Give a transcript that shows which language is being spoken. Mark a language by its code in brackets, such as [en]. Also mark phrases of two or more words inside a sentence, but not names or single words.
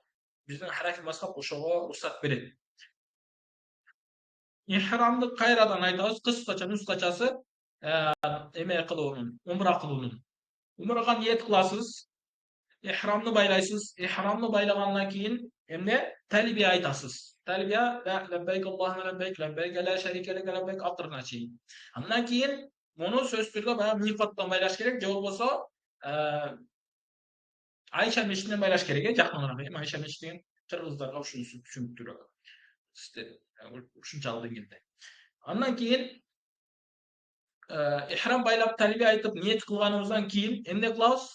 [ky] Биздин Ханафи мазхаб ошого уруксат берет. Ихрамды кайрадан айтабыз, кыскача, нускачасы эме кылуунун, умра кылуунун. Умрага ниет кыласыз, ихрамды байлайсыз. Ихрамды байлагандан кийин эмне? Талбия айтасыз. Талбия [ar] لبيك اللهم لبيك، لبيك لا شريك لك لبيك [ky] акырына чейин. Андан кийин муну сөзсүз түрдө баягы микоттон байлаш керек, же болбосо Айша мечитинен байлаш керек, жакыныраак. Эми Айша мечити деген кыргыздарга түшүнүктүүрөөк. Ушунчалык деңгээлде. Андан кийин ихрам байлап талбия айтып ниет кылганыбыздан кийин эмне кылабыз?